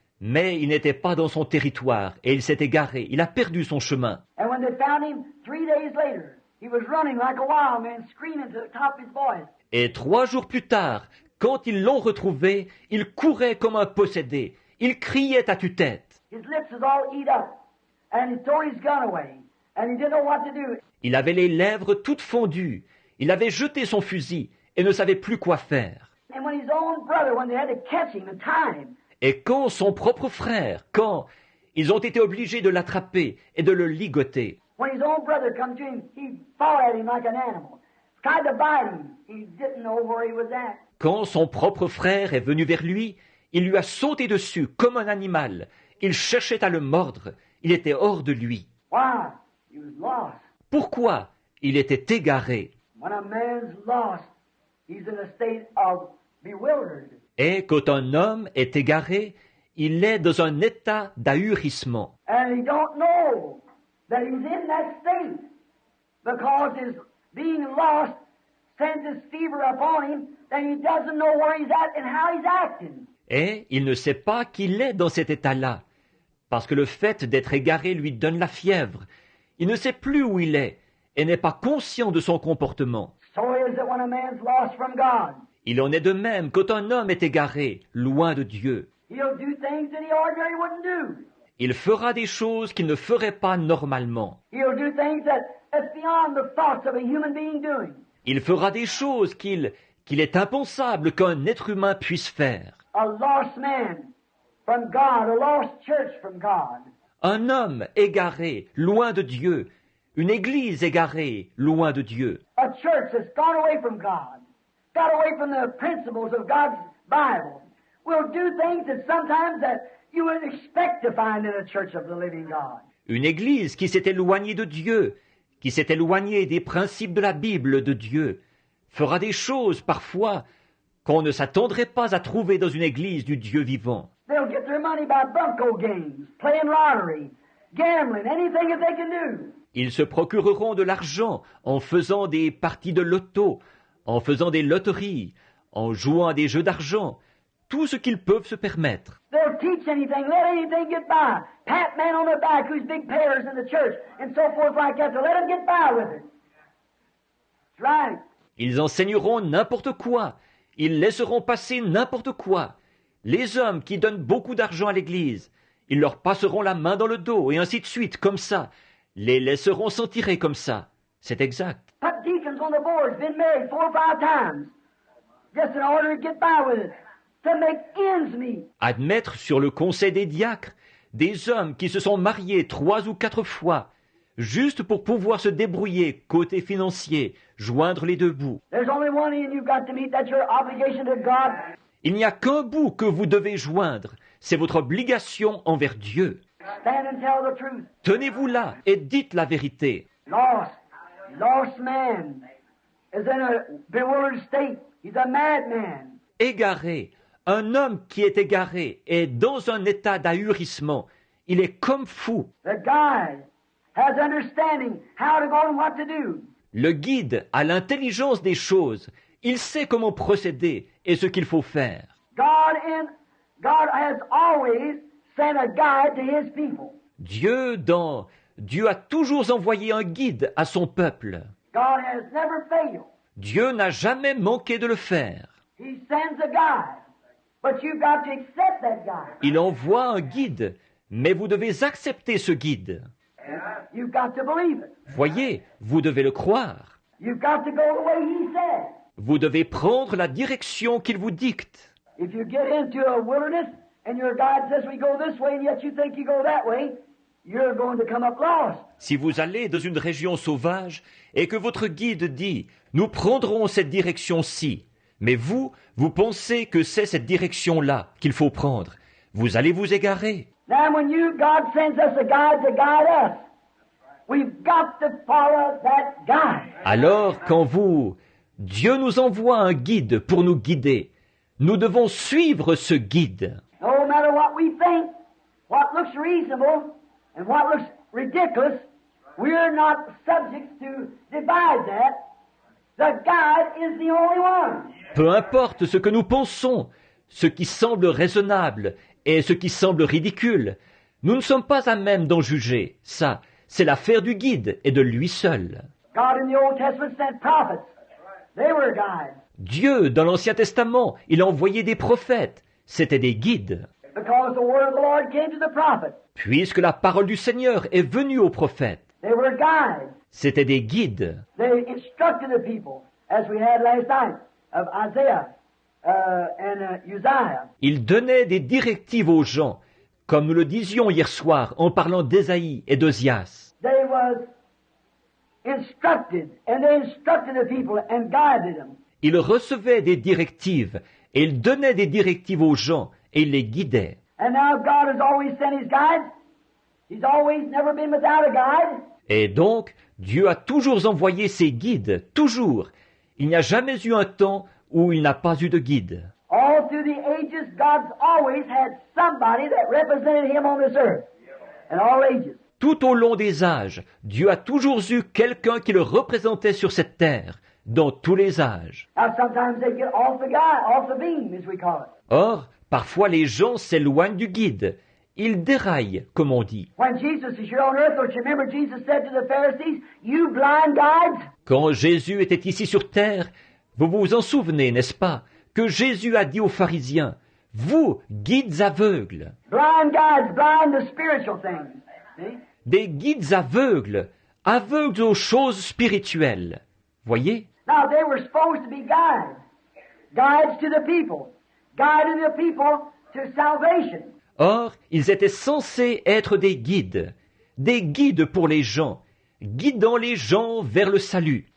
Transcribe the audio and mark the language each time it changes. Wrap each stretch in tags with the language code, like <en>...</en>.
<fr>Mais il n'était pas dans son territoire, et il s'est égaré. Il a perdu son chemin.</fr> <en>And when they found him 3 days later, he was running like a wild man, screaming to the top of his voice.</en> <fr>Et 3 jours plus tard, quand ils l'ont retrouvé, il courait comme un possédé. Il criait à tue-tête.</fr> <en>His lips was all eat up, and he threw his gun away, and he didn't know what to do.</en> <fr>Il avait les lèvres toutes fondues. Il avait jeté son fusil et ne savait plus quoi faire.</fr> <en>And when his own brother, when they had to catch him and tie him,</en> <fr>Et quand son propre frère, quand ils ont été obligés de l'attraper et de le ligoter,</fr> <en>when his own brother come to him, he fought at him like an animal, tried to bite him. He didn't know where he was at.</en> <fr>quand son propre frère est venu vers lui, il lui a sauté dessus comme un animal. Il cherchait à le mordre. Il était hors de lui.</fr> <en>Why? He was lost.</en> <fr>Pourquoi? Il était égaré.</fr> <en>When a man's lost, he's in a state of bewildered.</en> <fr>Et quand un homme est égaré, il est dans un état d'ahurissement.</fr> <en>And he don't know that he's in that state because his being lost sends his fever upon him, and he doesn't know where he's at and how he's acting.</en> <fr>Et il ne sait pas qu'il est dans cet état-là, parce que le fait d'être égaré lui donne la fièvre. Il ne sait plus où il est et n'est pas conscient de son comportement.</fr> <en>So is it when a man's lost from God.</en> <fr>Il en est de même quand un homme est égaré, loin de Dieu.</fr> <en>He'll do things that he ordinarily wouldn't do.</en> <fr>Il fera des choses qu'il ne ferait pas normalement.</fr> <en>He'll do things that's beyond the thoughts of a human being doing.</en> <fr>Il fera des choses qu'il est impensable qu'un être humain puisse faire.</fr> <en>A lost man from God, a lost church from God.</en> <fr>Un homme égaré, loin de Dieu. Une église égarée, loin de Dieu.</fr> <en>A church that's gone away from God. got away from the principles of God's Bible, will do things that sometimes that you wouldn't expect to find in a church of the living God.</en> <fr>Une Église qui s'est éloignée de Dieu, qui s'est éloignée des principes de la Bible de Dieu, fera des choses parfois qu'on ne s'attendrait pas à trouver dans une Église du Dieu vivant.</fr> <en>They'll get their money by bunco games, playing lottery, gambling, anything that they can do.</en> <fr>Ils se procureront de l'argent en faisant des parties de loto, en faisant des loteries, en jouant à des jeux d'argent, tout ce qu'ils peuvent se permettre.</fr> <en>They'll teach anything, let anything get by. Pat man on their back who's big payers in the church, and so forth like that, to let them get by with it. That's right.</en> <fr>Ils enseigneront n'importe quoi, ils laisseront passer n'importe quoi. Les hommes qui donnent beaucoup d'argent à l'Église, ils leur passeront la main dans le dos, et ainsi de suite, comme ça. Les laisseront s'en tirer comme ça. C'est exact.</fr> <en>Put deacons on the boards, been married 4 or 5 times, just in order to get by with it, to make ends meet.</en> <fr>Admettre sur le conseil des diacres des hommes qui se sont mariés 3 ou 4 fois, juste pour pouvoir se débrouiller côté financier, joindre les deux bouts.</fr> <en>There's only one end you've got to meet, that's your obligation to God.</en> <fr>Il n'y a qu'un bout que vous devez joindre, c'est votre obligation envers Dieu.</fr> <en>Stand and tell the truth.</en> <fr>Tenez-vous là et dites la vérité.</fr> <en>Lost man is in a bewildered state. He's a madman.</en> <fr>Égaré, un homme qui est égaré est dans un état d'ahurissement. Il est comme fou.</fr> <en>The guide has understanding how to go and what to do.</en> <fr>Le guide a l'intelligence des choses. Il sait comment procéder et ce qu'il faut faire.</fr> <en>God has always sent a guide to his people.</en> <fr>Dieu a toujours envoyé un guide à son peuple.</fr> <en>God has never failed.</en> <fr>Dieu n'a jamais manqué de le faire.</fr> <en>He sends a guide, but you've got to accept that guide.</en> <fr>Il envoie un guide, mais vous devez accepter ce guide.</fr> <en>You've got to believe it.</en> <fr>Voyez, vous devez le croire.</fr> <en>You've got to go the way he said.</en> <fr>Vous devez prendre la direction qu'il vous dicte.</fr> <en>If you get into a wilderness and your guide says we go this way and yet you think you go that way, you're going to come up lost.</en> <fr>Si vous allez dans une région sauvage et que votre guide dit « Nous prendrons cette direction-ci », mais vous pensez que c'est cette direction-là qu'il faut prendre, vous allez vous égarer.</fr> <en>Now when God sends us a guide to guide us, we've got to follow that guide.</en> <fr>Alors, Dieu nous envoie un guide pour nous guider. Nous devons suivre ce guide.</fr> <en>No matter what we think, what looks reasonable, and what looks ridiculous, we're not subject to divide that. The guide is the only one.</en> <fr>Peu importe ce que nous pensons, ce qui semble raisonnable et ce qui semble ridicule, nous ne sommes pas à même d'en juger. Ça, c'est l'affaire du guide et de lui seul.</fr> <en>God in the Old Testament sent prophets. They were guides.</en> <fr>Dieu, dans l'Ancien Testament, il a envoyé des prophètes. C'étaient des guides.</fr> <en>Because the word of the Lord came to the prophet.</en> <fr>Puisque la parole du Seigneur est venue aux prophètes.</fr> <en>They were guides.</en> <fr>C'étaient des guides.</fr> <en>They instructed the people, as we had last night, of Isaiah and Uzziah.</en> <fr>Ils donnaient des directives aux gens, comme nous le disions hier soir en parlant d'Ésaïe et d'Osias.</fr> <en>They was instructed, and they instructed the people and guided them.</en> <fr>Ils recevaient des directives, et ils donnaient des directives aux gens, et ils les guidaient.</fr> <en>And now God has always sent his guides. He's always never been without a guide.</en> <fr>Et donc, Dieu a toujours envoyé ses guides, toujours. Il n'y a jamais eu un temps où il n'a pas eu de guide.</fr> <en>All through the ages, God's always had somebody that represented him on this earth. In all ages.</en> <fr>Tout au long des âges, Dieu a toujours eu quelqu'un qui le représentait sur cette terre, dans tous les âges.</fr> <en>Now sometimes they get off the beam, as we call it.</en> <fr>Or, parfois les gens s'éloignent du guide. Ils déraillent, comme on dit.</fr> <en>When Jesus is here on earth, don't you remember Jesus said to the Pharisees, "You blind guides"?</en> <fr>Quand Jésus était ici sur terre, vous vous en souvenez, n'est-ce pas, que Jésus a dit aux pharisiens, « Vous, guides aveugles,</fr> <en>Blind guides, blind to spiritual things. See?</en> <fr>des guides aveugles, aveugles aux choses spirituelles. » Voyez?</fr> <en>Now they were supposed to be guides. Guides to the people. Guiding the people to salvation.</en> <fr>Or, ils étaient censés être des guides pour les gens, guidant les gens vers le salut.</fr>